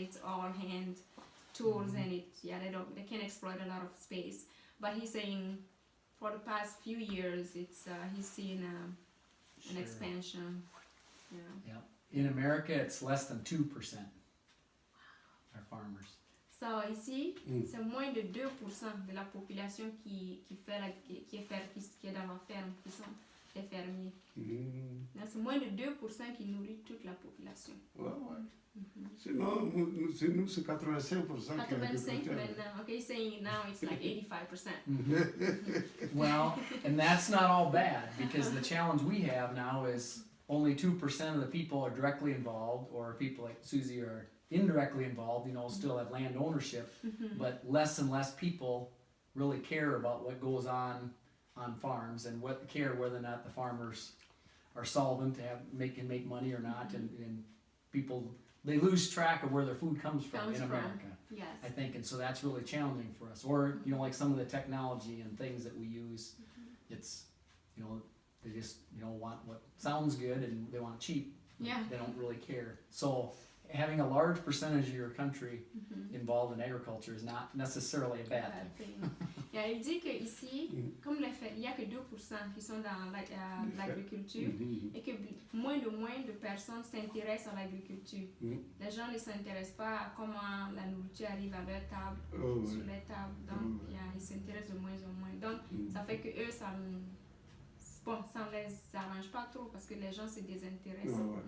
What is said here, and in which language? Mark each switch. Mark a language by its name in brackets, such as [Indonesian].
[English] It's all hand tools, and they can't exploit a lot of space. But he's saying, for the past few years, he's seen an expansion. Yeah. In America, it's less than 2% are farmers. [French] So ici, c'est moins de 2% de la population qui est dans la ferme, qui sont des fermiers. C'est moins de 2% qui nourrit toute la population. Sinon, nous, c'est 85%. 85 maintenant. [English] Okay, saying now it's like 85%. Well, and that's not all bad, because the challenge we have now is only 2% of the people are directly involved, or people like Susie are indirectly involved, still have land ownership, but less and less people really care about what goes on farms, and care whether or not the farmers are solvent, can make money or not, and people, they lose track of where their food comes from in America. Yes. I think, and so that's really challenging for us. Or, like some of the technology and things that we use, it's, they just, want what sounds good, and they want it cheap. Yeah. They don't really care. So having a large percentage of your country involved in agriculture is not necessarily a bad thing. [French] Yeah, il dit qu'ici, comme il n'y a que 2% qui sont dans l'agriculture, et que moins de personnes s'intéressent à l'agriculture. Les gens ne s'intéressent pas à comment la nourriture arrive à leur table, sur les tables. Donc, ils s'intéressent de moins en moins. Donc, ça fait que eux, ça ne les arrange pas trop parce que les gens se désintéressent.